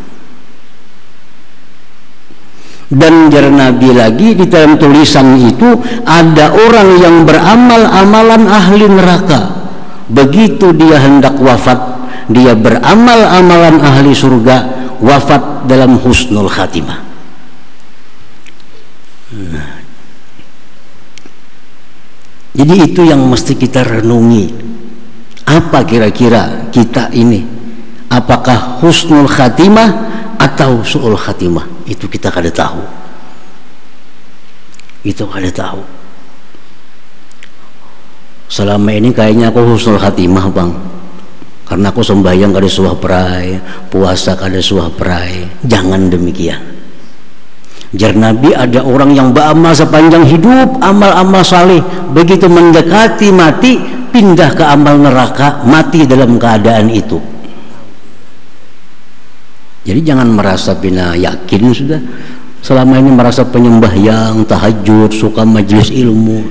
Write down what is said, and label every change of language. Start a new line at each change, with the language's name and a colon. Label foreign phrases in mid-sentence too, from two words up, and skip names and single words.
Indonesian: Dan jar Nabi lagi di dalam tulisan itu ada orang yang beramal amalan ahli neraka, begitu dia hendak wafat, dia beramal amalan ahli surga, wafat dalam
Arabic: حسن الخاتمة.
Indonesian: Nah, jadi itu yang mesti kita renungi. Apa kira-kira kita ini? Apakah
Arabic: حسن الخاتمة
Indonesian: atau
Arabic: سوء الخاتمة?
Indonesian: Itu kita kada tahu. Itu kada tahu. Selama ini kayaknya aku
Arabic: حسن الخاتمة,
Indonesian: Bang.
Banjar: Karena aku sembahyang kada suah perai, puasa kada suah perai.
Indonesian: Jangan demikian. Jar Nabi, ada orang yang beramal sepanjang hidup, amal-amal saleh, begitu mendekati mati, pindah ke amal neraka, mati dalam keadaan itu. Jadi jangan merasa pina yakin sudah selama ini merasa penyembah yang tahajud, suka majelis ilmu.